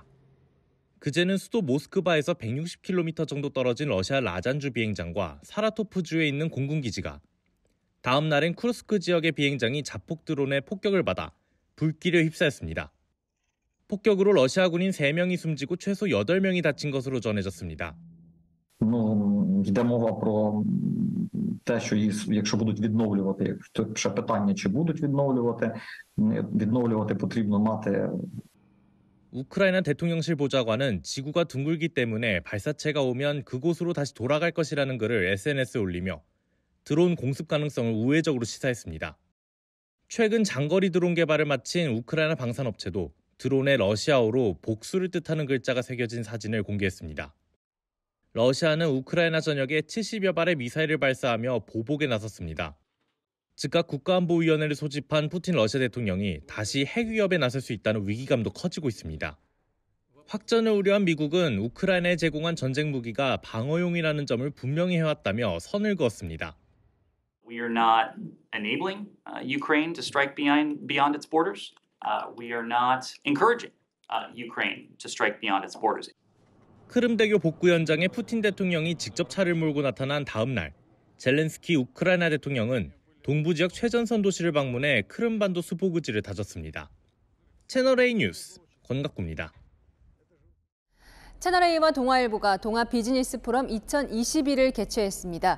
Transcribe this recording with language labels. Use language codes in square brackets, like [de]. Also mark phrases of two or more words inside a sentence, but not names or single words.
[ko] 그제는 수도 모스크바에서 160km 정도 떨어진 러시아 라잔주 비행장과 사라토프주에 있는 공군기지가 다음 날엔 쿠르스크 지역의 비행장이 자폭 드론의 폭격을 받아 불길에 휩싸였습니다. 폭격으로 러시아 군인 3명이 숨지고 최소 8명이 다친 것으로 전해졌습니다. [uk] Йде мова про те, що якщо будуть відновлювати, ще питання, чи будуть відновлювати потрібно мати. [ko] 우크라이나 대통령실 보좌관은 지구가 둥글기 때문에 발사체가 오면 그곳으로 다시 돌아갈 것이라는 글을 SNS에 올리며 드론 공습 가능성을 우회적으로 시사했습니다. 최근 장거리 드론 개발을 마친 우크라이나 방산업체도 드론에 러시아어로 복수를 뜻하는 글자가 새겨진 사진을 공개했습니다. 러시아는 우크라이나 전역에 70여 발의 미사일을 발사하며 보복에 나섰습니다. 즉각 국가안보위원회를 소집한 푸틴 러시아 대통령이 다시 핵 위협에 나설 수 있다는 위기감도 커지고 있습니다. 확전을 우려한 미국은 우크라이나에 제공한 전쟁 무기가 방어용이라는 점을 분명히 해왔다며 선을 그었습니다. [en] We are not enabling Ukraine to strike beyond its borders. We are not encouraging Ukraine to strike beyond its borders. [ko] 크림대교 복구 현장에 푸틴 대통령이 직접 차를 몰고 나타난 다음 날, 젤렌스키 우크라이나 대통령은 동부 지역 최전선 도시를 방문해 크림반도 수복 의지를 다졌습니다. 채널A 뉴스 권갑구입니다. 채널A와 동아일보가 동아 비즈니스 포럼 2021을 개최했습니다.